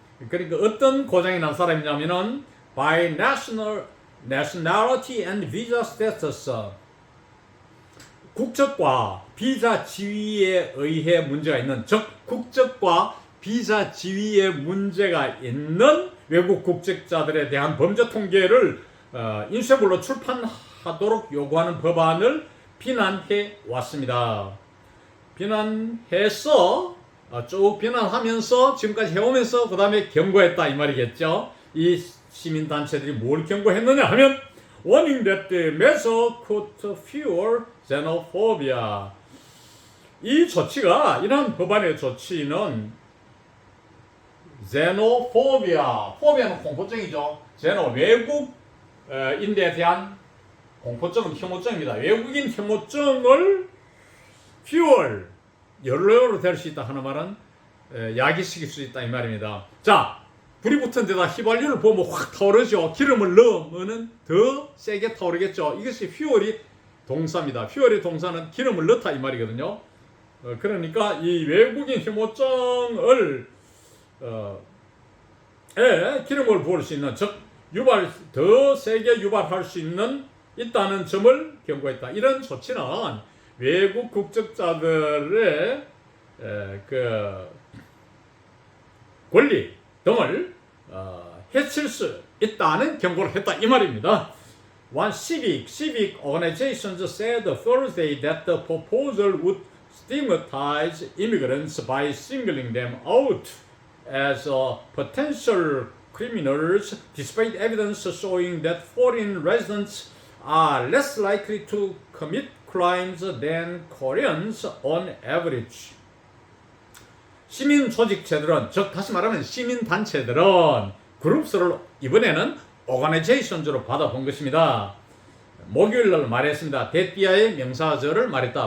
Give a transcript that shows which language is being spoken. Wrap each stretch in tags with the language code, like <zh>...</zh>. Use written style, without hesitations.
<ko>그러니까 어떤 고장이 난 사람이냐면은</ko> <en>by nationality and visa status,</en> <ko>국적과 비자 지위에 의해 문제가 있는, 즉 국적과 비자 지위에 문제가 있는 외국 국적자들에 대한 범죄 통계를 인쇄물로 출판하도록 요구하는 법안을 비난해 왔습니다. 비난해서 쭉 비난하면서 지금까지 해오면서 그 다음에 경고했다 이 말이겠죠. 이 시민단체들이 뭘 경고했느냐 하면</ko> <en>warning that the measure could fuel xenophobia.</en> <ko>이 조치가, 이러한 법안의 조치는 xenophobia, phobia는 공포증이죠. xeno, 외국인에 대한 공포증은 혐오증입니다. 외국인 혐오증을 fuel, 연료로 될 수 있다 하는 말은 야기시킬 수 있다 이 말입니다. 자, 불이 붙은 데다 휘발유를 보면 확 타오르죠. 기름을 넣으면 더 세게 타오르겠죠. 이것이 fuel이 동사입니다. fuel의 동사는 기름을 넣다 이 말이거든요. 그러니까 이 외국인 혐오증을 기름을 부을 수 있는, 즉 더 세게 유발할 수 있다는 점을 경고했다. 이런 조치는 외국 국적자들의 그 권리, 등을 해칠 수 있다는 경고를 했다 이 말입니다.</ko> <en>One civic organizations said Thursday that the proposal would stigmatize immigrants by singling them out as potential criminals, despite evidence showing that foreign residents are less likely to commit crimes than Koreans on average.</en> <ko>시민 조직체들은, 즉 다시 말하면 시민 단체들은 그룹스를 이번에는 organizations로 받아본 것입니다. 목요일날 말했습니다. 데띠아의 명사절을 말했다.</ko>